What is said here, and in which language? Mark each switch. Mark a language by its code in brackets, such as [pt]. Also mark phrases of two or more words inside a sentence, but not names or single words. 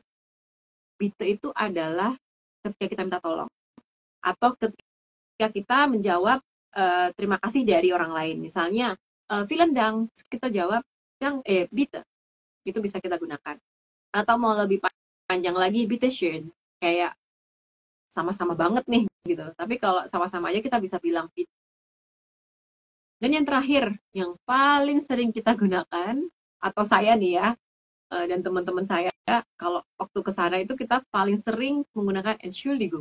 [id] Bitte itu adalah ketika kita minta tolong. Atau ketika kita menjawab terima kasih dari orang lain. Misalnya, [de] vielen Dank, [id] kita jawab, bitte. Itu bisa kita gunakan. Atau mau lebih panjang lagi, [de] bitte schön. [id] Kayak sama-sama banget nih, gitu. Tapi kalau sama-sama aja kita bisa bilang bitte. Dan yang terakhir, yang paling sering kita gunakan, atau saya nih ya, dan teman-teman saya, kalau waktu ke sana itu kita paling sering menggunakan Entschuldigung.